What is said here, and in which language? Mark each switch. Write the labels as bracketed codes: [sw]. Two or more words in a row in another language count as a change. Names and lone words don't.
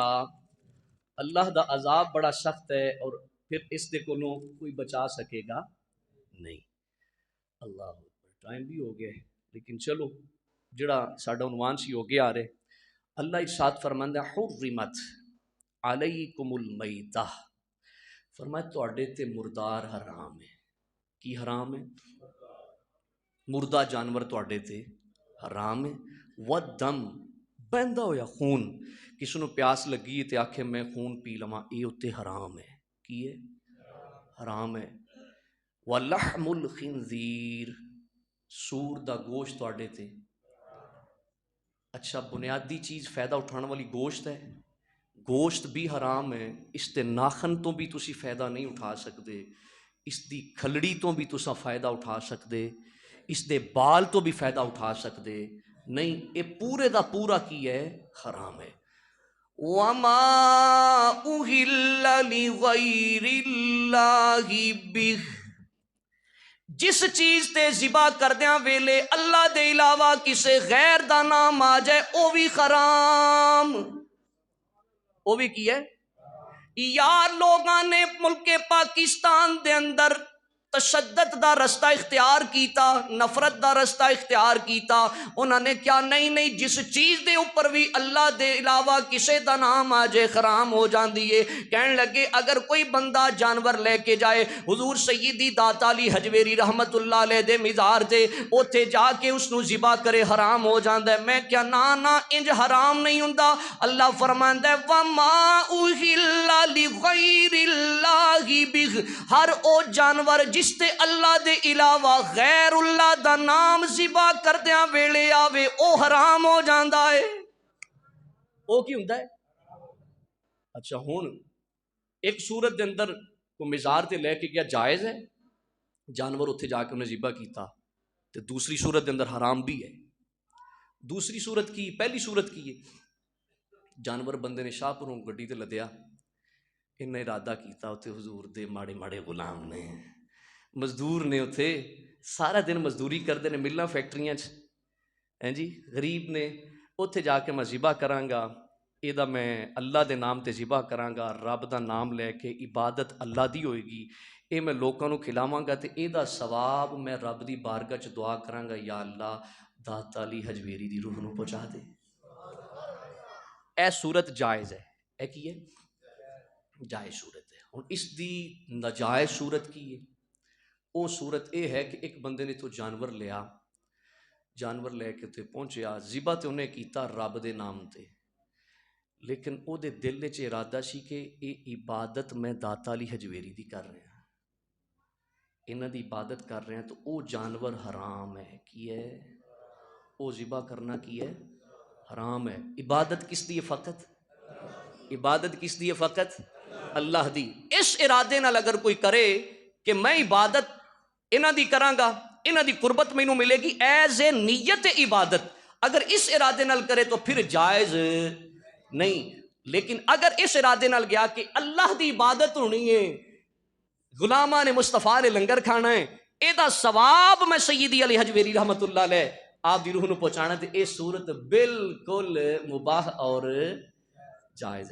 [pa] اللہ دا عذاب بڑا سخت ہے اور پھر اس دے کولوں کوئی بچا سکے گا نہیں۔ اللہ ٹائم بھی ہو گیا ہے، لیکن چلو جڑا ساڈا عنوان سی ہو گیا آ رہے۔ اللہ ارشاد فرماندا [ar] حرمت علیکم المیتہ، [pa] فرمایا تواڈے تے مردار حرام ہے۔ کی حرام ہے؟ مردہ جانور تواڈے تے حرام ہے۔ والدم، بہندا ہویا خون، کسی نو پیاس لگی تے آکھے میں خون پی لواں، اے اتے حرام ہے۔ کی ہے؟ حرام ہے۔ [ar] وَلَحْمُ الْخِنْزِيرِ، [pa] سور دا گوشت تواڈے تے۔ اچھا بنیادی چیز فائدہ اٹھانے والی گوشت ہے، گوشت بھی حرام ہے، اس تے ناخن تو بھی تسی فائدہ نہیں اٹھا سکتے، اس دی کھلڑی تو بھی تسا فائدہ اٹھا سکتے، اس دے بال تو بھی فائدہ اٹھا سکتے نہیں، یہ پورے دا پورا کی ہے؟ حرام ہے۔ [ar] وَمَا أُهِلَّ لِغَيْرِ اللَّهِ بِهِ، [pa] جس چیز تے ذبح کردیاں ویلے اللہ دے علاوہ کسے غیر دا نام آ جائے او بھی حرام، او بھی کی ہے؟ یار لوگاں نے ملک پاکستان دے اندر تشدد دا رستہ اختیار کیتا، نفرت دا رستہ اختیار کیتا، انہوں نے کیا نہیں جس چیز دے اوپر بھی اللہ دے علاوہ کسے دا نام آجے حرام ہو جاندی ہے۔ کہنے لگے اگر کوئی بندہ جانور لے کے جائے، حضور سیدی داتا علی حجویری رحمت اللہ علیہ دے مزار تے اوتھے جا کے اس نو ذبح کرے حرام ہو جاندا ہے۔ میں کیا نا انج حرام نہیں ہوندا۔ اللہ فرماندا ہے [ar] وَمَا أُهِلَّ لِغَيْرِ اللَّهِ بِهِ، [pa] ہر او جانور جس تے اللہ دے علاوہ غیر اللہ دا نام ذبح کردیاں ویلے آوے او حرام ہو جاندا ہے۔ او کی ہوندا ہے؟ اچھا ہن ایک صورت دے اندر کو مزار تے لے کے گیا جائز ہے، جانور اتھے جا کے انہیں ذبح کیتا، تے دوسری صورت دے اندر حرام بھی ہے۔ دوسری صورت کی، پہلی صورت کی ہے جانور بندے نے شاہ پوروں گڈی تے لدیا، انہیں ارادہ کیتا اتھے حضور دے ماڑے ماڑے غلام نے، مزدور نے، اتھے سارا دن مزدوری کردے نے ملنا فیکٹریاں جی، غریب نے، اتھے جا کے میں ذبح کراں گا، اے دا میں اللہ دے نام تے ذبح کراں گا، رب دا نام لے کے عبادت اللہ دی ہوئے گی، اے میں لوکاں نو کھلاواں گا تے اے دا ثواب میں رب دی بارگاہ چ دعا کراں گا یا اللہ داتا علی حجویری دی روح نو پہنچا دے۔ اے صورت جائز ہے، اے کی ہے؟ جائز صورت ہے۔ ہن اس دی ناجائز صورت کی ہے؟ او صورت اے ہے کہ ایک بندے نے تو جانور لیا، جانور لے کے تے پہنچیا، ذبح تے انہیں کیتا رب دے نام تے، لیکن او دے دل وچ ارادہ سی کہ اے عبادت میں داتا علی حجویری دی کر رہے ہیں، انہاں دی عبادت کر رہے ہیں، تو او جانور حرام ہے۔ کی ہے؟ او ذبح کرنا کی ہے؟ حرام ہے۔ عبادت کس دی ہے؟ فقط عبادت کس دی ہے؟ فقط اللہ دی۔ اس ارادے نال اگر کوئی کرے کہ میں عبادت انہاں دی کراں گا، انہاں دی قربت مینوں ملے گی ایز اے نیت عبادت، اگر اس ارادے نال کرے تو پھر جائز نہیں، لیکن اگر اس ارادے نال گیا کہ اللہ دی عبادت ہونی ہے، غلاماں نے مصطفیٰ نے لنگر کھانا ہے، اے دا ثواب میں سیدی علی حجویری رحمت اللہ علیہ آپ دی روح نو پہنچانا، تے اے صورت بالکل مباح اور جائز ہے۔